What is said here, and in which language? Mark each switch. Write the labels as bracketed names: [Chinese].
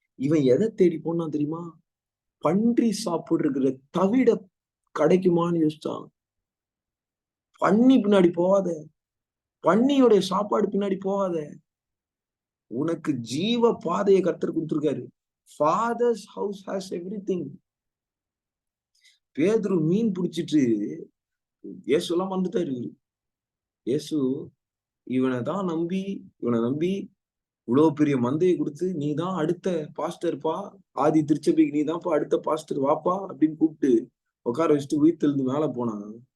[Tamil] இவன் எதை தேடி போனான் தெரியுமா? பன்றி சாப்பிடுற தவிட கிடைக்குமான்னு யோசிச்சான். பன்னி பின்னாடி போகாத, பன்னியோடைய சாப்பாடு பின்னாடி போகாத. உனக்கு ஜீவ பாதையை கர்த்தர் கொடுத்திருக்காரு. [English] Father's house has everything. [Tamil] பேதுரு மீன் பிடிச்சிட்டு இயேசு எல்லாம் வந்துட்டாரு. இயேசு இவனை நம்பி இவ்வளவு பெரிய மந்தையை கொடுத்து, நீ தான் அடுத்த பாஸ்டர்ப்பா, ஆதி திருச்சபைக்கு நீ தான்ப்பா அடுத்த பாஸ்டர், வாப்பா அப்படின்னு கூப்பிட்டு உட்கார வச்சுட்டு உயிர்த்தெழுந்து மேல போனான்.